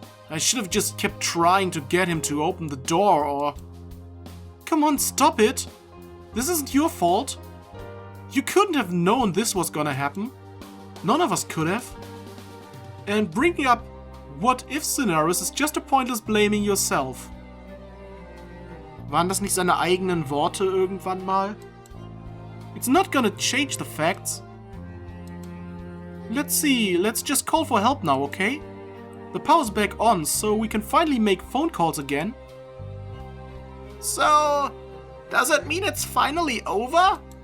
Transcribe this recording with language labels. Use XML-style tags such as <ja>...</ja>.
<en>I should have just kept trying to get him to open the door, or... Come on, stop it! This isn't your fault. You couldn't have known this was gonna happen. None of us could have. And bringing up what-if scenarios is just a pointless blaming yourself.</en> <de>Waren das nicht seine eigenen Worte irgendwann mal?</de> <en>It's not gonna change the facts. Let's see, let's just call for help now, okay? The power's back on, so we can finally make phone calls again. So, does it mean it's finally over?</en>